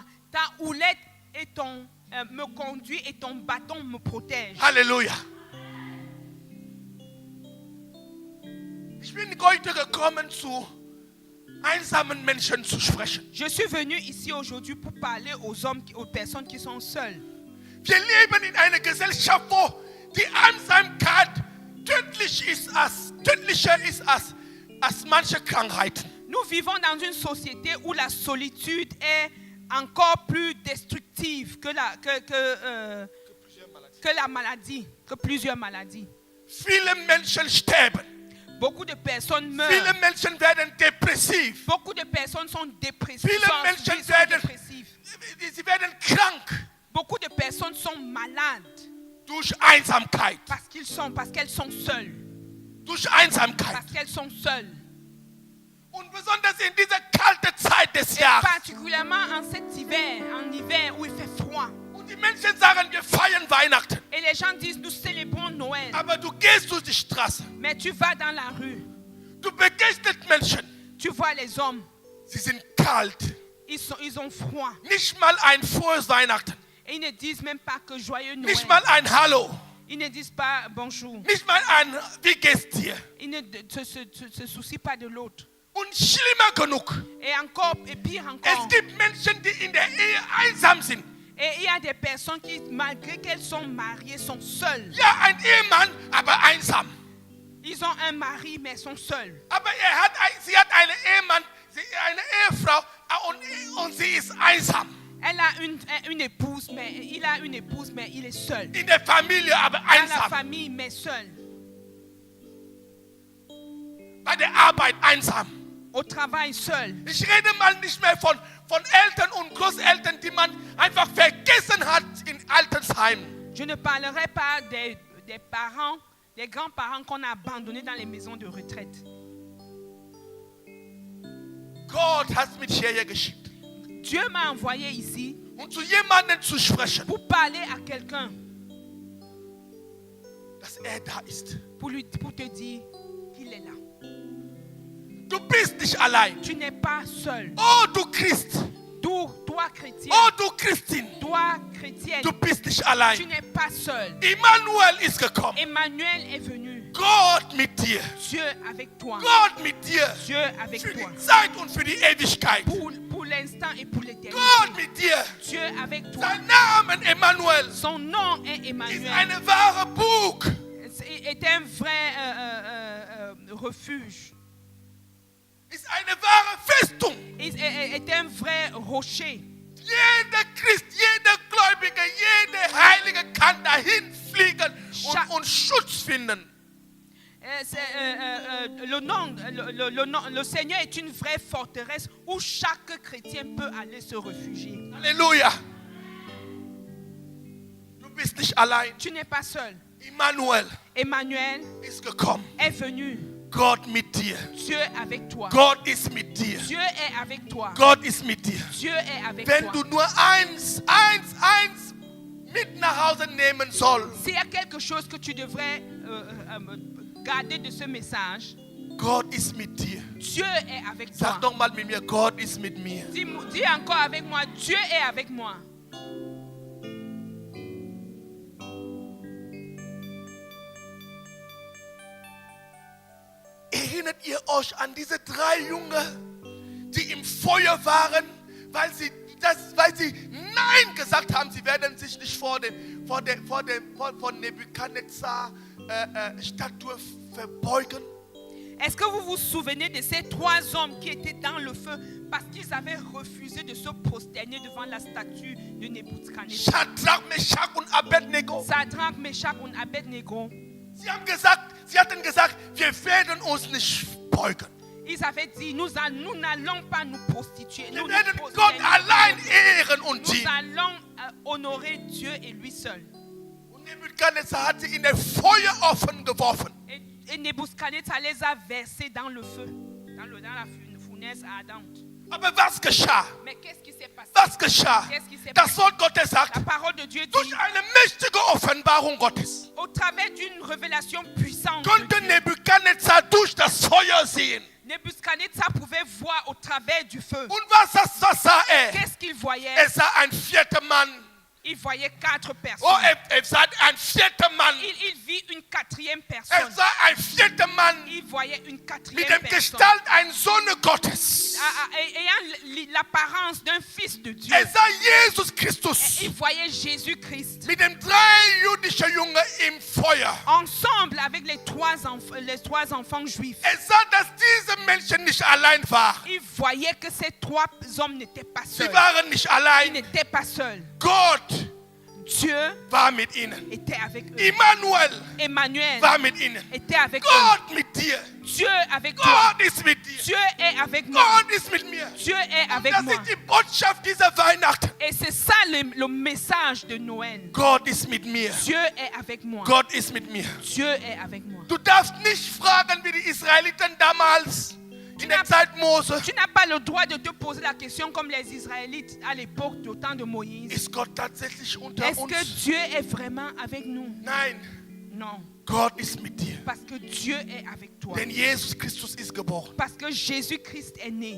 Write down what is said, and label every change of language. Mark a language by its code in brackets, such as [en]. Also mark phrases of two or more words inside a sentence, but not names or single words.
[fr] Ta houlette et me conduit et ton bâton me protège. [de] Halleluja. Ich bin heute gekommen, zu einsamen Menschen zu sprechen. [fr] Je suis venu ici aujourd'hui pour parler aux personnes qui sont seules. [de] Wir leben in einer Gesellschaft, wo die Einsamkeit tödlicher ist als manche Krankheiten. [fr] Nous vivons dans une société où la solitude est encore plus destructive que plusieurs maladies. [de] Viele Menschen sterben. [fr] Beaucoup de personnes [de] Viele [fr] meurent. [de] Menschen werden depressiv. [fr] Beaucoup de personnes sont dépressives. [de] Viele Menschen werden, sie werden krank [fr] Beaucoup de personnes sont malades [de] durch Einsamkeit. [fr] parce qu'elles sont seules. [de] Durch Einsamkeit. [fr] Parce qu'elles sont seules. [de] Und besonders in dieser kalten Zeit des [fr] Et [de] Jahres. [fr] particulièrement en hiver où il fait froid. [de] Und die Menschen sagen, wir feiern Weihnachten. [fr] Et les gens disent, nous célébrons Noël. [de] Aber du gehst durch die Straße. [fr] Mais tu vas dans la rue. [de] Du begegnest Menschen. [fr] Tu vois les hommes. [de] Sie sind kalt. [fr] Ils ont froid. [de] Nicht mal ein frohes Weihnachten. [fr] Et ils ne disent même pas que joyeux Noël. [de] Nicht mal ein Hallo. [fr] Ils ne disent pas bonjour. [de] Nicht mal ein Wie geht's dir? [fr] Ils ne se soucient pas de l'autre. [de] Und schlimmer genug. [fr] Et pire [de] Es [fr] encore. [de] gibt Menschen, die in der Ehe einsam sind. [fr] Et il y a des personnes qui, malgré qu'elles sont mariées, sont seules. [de] Ja, ein Ehemann, aber einsam. [fr] Ils ont un mari, mais sont seuls. [de] Aber sie hat einen Ehemann, eine Ehefrau Sie ist einsam. [fr] Elle a une épouse, mais il a une épouse, mais il est seul. [de] In der Familie aber [fr] Dans la [de] einsam. [fr] famille, mais seul. [de] Bei der Arbeit einsam. [fr] Au travail, seul. [de] Ich rede mal nicht mehr von Eltern und Großeltern, die man einfach vergessen hat in Altersheimen. [fr] Je ne parlerai pas des parents, des grands-parents qu'on a abandonnés dans les maisons de retraite. [de] Gott hat mich hierher geschickt, [fr] Dieu m'a envoyé ici [de] um zu jemandem zu sprechen, [fr] pour parler à quelqu'un, [de] dass da ist. [fr] pour te dire qu'il est là. [de] Du bist nicht allein. [fr] Tu n'es pas seul. [de] Oh, du Christ. [fr] Toi, chrétien, [de] Oh, du Christin. [fr] toi, chrétienne, [de] Du bist nicht [fr] tu [de] allein. [fr] n'es pas seul. [de] Immanuel ist gekommen. [fr] Emmanuel est venu. [de] Gott mit dir. [fr] Dieu avec toi. [de] Gott mit dir. [fr] Dieu avec [de] Für [fr] toi. [de] die Zeit und für die Ewigkeit. [fr] Pour l'instant et pour l'éternité. [de] Gott mit dir. [fr] Dieu avec toi. [de] Sein Name Emmanuel [fr] Son nom est [de] ist [fr] Emmanuel. [de] eine wahre Burg. [fr] Est un vrai refuge. [de] Ist eine wahre Festung. [fr] Est un vrai rocher. [de] Jeder Christ, jeder Gläubige, jeder Heilige kann dahin fliegen und Schutz finden. [fr] Le Seigneur est une vraie forteresse où chaque chrétien peut aller se réfugier. [de] Halleluja. Du bist nicht allein. [fr] Tu n'es pas seul. [de] Immanuel [fr] Emmanuel [de] ist gekommen. [fr] est venu. [de] Gott mit dir. [fr] Dieu avec toi. [de] Gott ist mit dir. [fr] Dieu est avec toi. [de] Gott ist mit dir. [fr] Dieu est avec [de] Wenn [fr] toi. [de] du nur eins mit nach Hause nehmen sollst, [fr] S'il y a quelque chose que tu devrais garder de ce message, [de] Gott ist mit dir. [fr] Dieu est avec toi. [de] Sag doch mal mit mir, Gott ist mit mir. [fr] Dis encore avec moi, Dieu est avec moi. [de] Erinnert ihr euch an diese 3 Jungen, die im Feuer waren, weil sie Nein gesagt haben, sie werden sich nicht vor Nebukadnezar Statue verbeugen? [fr] Est-ce que vous vous souvenez de ces 3 hommes qui étaient dans le feu parce qu'ils avaient refusé de se prosterner devant la statue de Nebuchadnezzar? [de] Shadrach, Meshach und Abednego. [fr] Sadrach, Meshach und Abednego. [de] Sie hatten gesagt, wir werden uns nicht beugen. [fr] Ils avaient dit, nous n'allons pas nous prostituer. [de] Wir [fr] Nous [de] werden [fr] nous [de] Gott [fr] prosterner. [de] allein ehren und [fr] Nous [de] dienen. [fr] allons honorer Dieu et lui seul. [de] Und Nebukadnezar hat sie in den Feuerofen geworfen. [fr] Et Nebuchadnezzar les a versés dans le feu, dans la fournaise ardente. [de] Aber was geschah? [fr] Mais qu'est-ce qui s'est passé? [de] Was geschah? [fr] Qu'est-ce qui s'est [de] Das [fr] passé? [de] Wort Gottes sagt, [fr] La parole de Dieu [de] durch [fr] dit, [de] eine mächtige Offenbarung Gottes [fr] au travers d'une révélation puissante, de [de] konnte [fr] Dieu, [de] Nebukadnezar durch das Feuer sehen. [fr] Nebuchadnezzar pouvait voir au travers du feu. [de] Und was sah er? [fr] Qu'est-ce qu'il voyait? [de] Er sah ein vierter Mann. [fr] Il voyait 4 personnes. [de] Oh, er sah ein vierter Mann. [fr] Il vit une 4e [de] Er [fr] personne. [de] sah ein vierter Mann [fr] Il voyait une 4e [de] mit dem [fr] personne. [de] Gestalt ein Sohn Gottes. [fr] Ayant l'apparence d'un fils de Dieu. [de] Er sah Jesus Christus [fr] Il voyait Jésus-Christ. [de] mit den 3 jüdischen Jungen im Feuer. [fr] Ensemble avec les trois enfants juifs. [de] Er sah, dass diese Menschen nicht allein waren. [fr] Il voyait que ces 3 hommes n'étaient pas [de] Sie [fr] seuls. [de] waren nicht [fr] Ils [de] allein. [fr] n'étaient pas seuls. [de] Gott [fr] Dieu [de] war mit ihnen. [fr] était avec eux. [de] Immanuel [fr] Emmanuel [de] war mit ihnen. [fr] était avec eux. [de] Gott mit dir. [fr] Dieu avec toi. [de] Gott ist mit dir. [fr] Dieu est avec moi. [de] Gott ist mit mir. [fr] Dieu est avec [de] Das [fr] moi. [de] ist die Botschaft dieser Weihnachten. [fr] Et c'est ça le message de Noël. [de] Gott ist mit mir. [fr] Dieu est avec moi. [de] Gott ist mit mir. [fr] Dieu est avec moi. [de] Du darfst nicht fragen wie die Israeliten damals in der Zeit Mose. [fr] Tu n'as pas le droit de te poser la question comme les Israélites à l'époque au temps de Moïse. [de] Ist Gott tatsächlich unter [fr] Est-ce que [de] uns? [fr] Dieu est vraiment avec nous? [de] Nein, [fr] Non. [de] Gott ist mit dir. [fr] Parce que Dieu est avec toi. [de] Denn Jesus Christus ist geboren. [fr] Parce que Jésus-Christ est né.